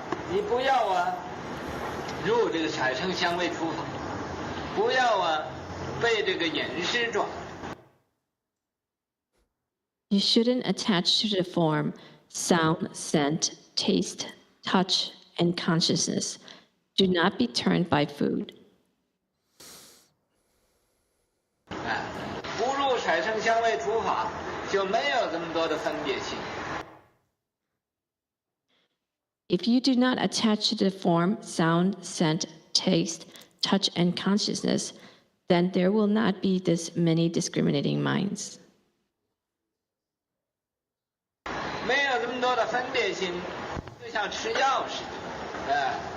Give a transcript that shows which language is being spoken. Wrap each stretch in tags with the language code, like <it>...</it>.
<zh>你不要入这个产生香味触法，不要被这个饮食转。</zh> <en>You shouldn't attach to the form, sound, scent, taste, touch, and consciousness. Do not be turned by food.</en> <zh>不入产生香味触法，就没有这么多的分别心。</zh> <en>If you do not attach to the form, sound, scent, taste, touch, and consciousness, then there will not be this many discriminating minds.</en> <zh>没有这么多的分别心，就像吃药似的。</zh>